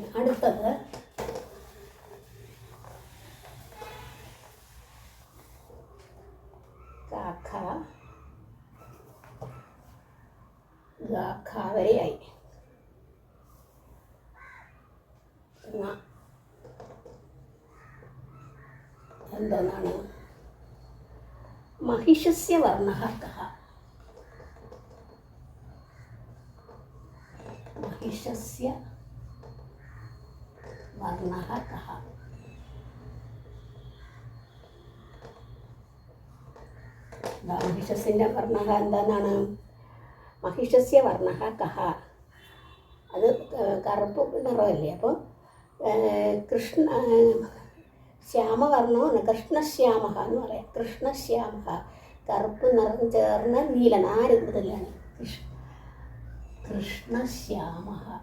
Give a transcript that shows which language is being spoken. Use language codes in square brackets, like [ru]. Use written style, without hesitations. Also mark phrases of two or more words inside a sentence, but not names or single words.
[ml] അടുത്തത് വരെയായി. എന്താണ്? [sa] महिषस्य वर्णः कः. महिषस्य वर्णः कः. महिषस्य वर्णः എന്താണ്? महिषस्य वर्णः कः. [ml] അത് കറുപ്പ് നിറമല്ലേ? അപ്പോൾ ശ്യാമവർണ്ണമാണ്. കൃഷ്ണശ്യാമഹ എന്ന് പറയാം. കൃഷ്ണശ്യാമഹ, കറുപ്പ് നിറം ചേർന്ന നീല, 4 മുതലാണ് കൃഷ്ണശ്യാമഹ.